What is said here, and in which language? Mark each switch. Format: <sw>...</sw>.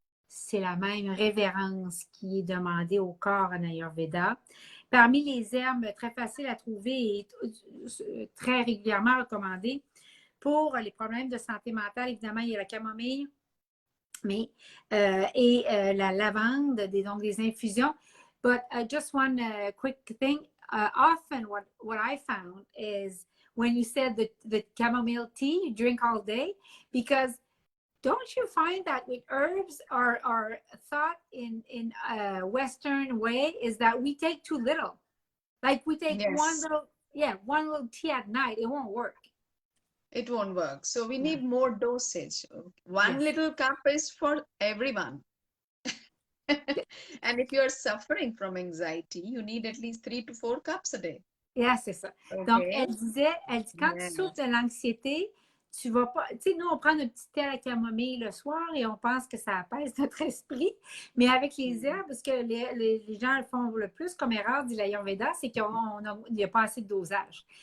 <fr>C'est la même révérence qui est demandée au corps en Ayurveda. Parmi les herbes très faciles à trouver et très régulièrement recommandées pour les problèmes de santé mentale, évidemment, il y a la camomille et la lavande, donc des infusions.</fr> <en>But just one quick thing, often what I found is when you said the chamomile tea, you drink all day, because don't you find that with herbs, our thought in a Western way is that we take too little. Like we take one little tea at night, it won't work. It won't work. So we need more dosage. One little cup is for everyone. And if you are suffering from anxiety, you need at least 3 to 4 cups a day. Yeah,</en> <fr>c'est ça.</fr> <en>Okay.</en> <fr>Donc, elle dit, quand tu souffres de l'anxiété, tu vas pas, tu sais, nous, on prend notre petit thé à la camomille le soir et on pense que ça apaise notre esprit. Mais avec les herbes, parce que les gens font le plus comme erreur, dit l'Ayurveda, c'est qu'il n'y a pas assez de dosage.</fr>